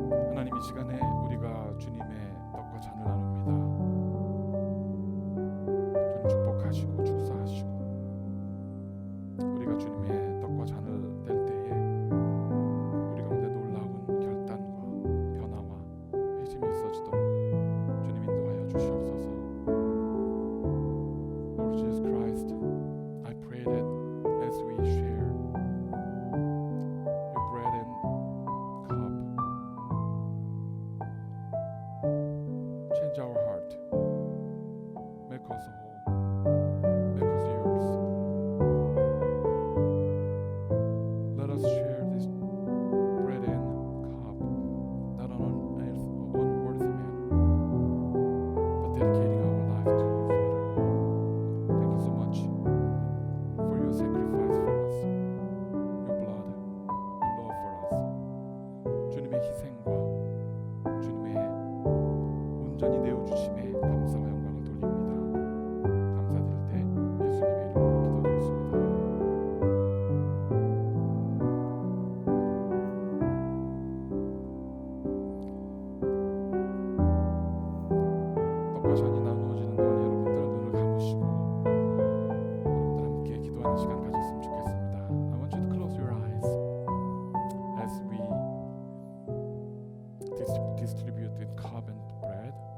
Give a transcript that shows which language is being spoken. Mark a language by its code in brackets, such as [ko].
[ko] 하나님, 이 시간에 우리가 주님의 떡과 잔을 나눕니다. 주님 축복하시고 축사하시고 우리가 주님의 떡과 잔을 뗄 때에 우리 가운데 놀라운 결단과 변화와 회심이 있어지도록 주님 인도하여 주시옵소서. [en] Lord Jesus Christ, I pray that as we share your bread and cup, change our heart, make us whole, make us yours. Let us share this bread and cup not on an unworthy manner, but dedicating our life to you, Father. Thank you so much for your sacrifice for us, your blood, your love for us. [ko] 주님의 희생과 주님의 온전히 내어주심에 감사와 영광을 돌립니다. 감사드릴 때 예수님의 이름으로 기도드렸습니다. 떡과 잔이 나누어지는 동안 여러분들 눈을 감으시고 여러분들 함께 기도하는 시간 가졌으면 좋겠습니다. [en] I want you to close your eyes as we distribute the cup and bread.